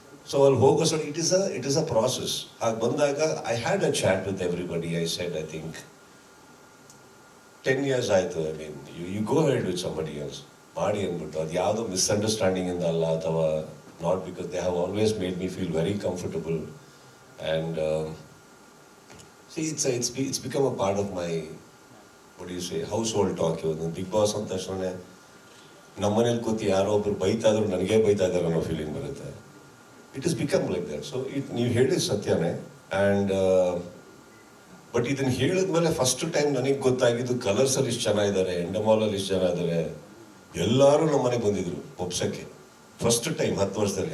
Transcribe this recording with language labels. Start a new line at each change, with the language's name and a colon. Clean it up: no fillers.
English: so
Kannada: ಅಲ್ಲಿ ಹೋಗೋ ಸಲ
English: It is a process.
Kannada: ಹಾಗೆ ಬಂದಾಗ
English: I had a chat with everybody. I said I think 10 years ಆಯಿತು, I mean you go ahead with somebody else
Kannada: ಮಾಡಿ ಅಂದ್ಬಿಟ್ಟು. ಅದು ಯಾವುದೋ ಮಿಸ್ಅಂಡರ್ಸ್ಟ್ಯಾಂಡಿಂಗ್ ಇಂದ ಅಲ್ಲ, ಅಥವಾ
English: Not because they have always made me feel very comfortable. And it's become a part of my, what do you say, household talk.
Kannada: Big boss ಅಂದ ತಕ್ಷಣ ನಮ್ಮನೇಲಿ ಕೂತಿ ಯಾರೋ ಒಬ್ರು ಬೈತಾ ಇದ್ರು ನನಗೆ ಬೈತಾ ಇದ್ದಾರೆ ಅನ್ನೋ ಫೀಲಿಂಗ್ ಬರುತ್ತೆ.
English: It is become like that.
Kannada: So ನೀವು ಹೇಳಿದ ಸತ್ಯನೇ. ಆ್ಯಂಡ್ ಬಟ್ ಇದನ್ನು ಹೇಳಿದ್ಮೇಲೆ ಫಸ್ಟ್ ಟೈಮ್ ನನಗೆ ಗೊತ್ತಾಗಿದ್ದು ಕಲರ್ಸಲ್ಲಿ ಇಷ್ಟು ಜನ ಇದ್ದಾರೆ, ಎಂಡಮಾಲಲ್ಲಿ ಇಷ್ಟು ಜನ ಇದ್ದಾರೆ, ಎಲ್ಲರೂ ನಮ್ಮ ಮನೆಗೆ ಬಂದಿದ್ರು ಒಪ್ಸಕ್ಕೆ ಫಸ್ಟ್ ಟೈಮ್ 10 ವರ್ಷದಲ್ಲಿ.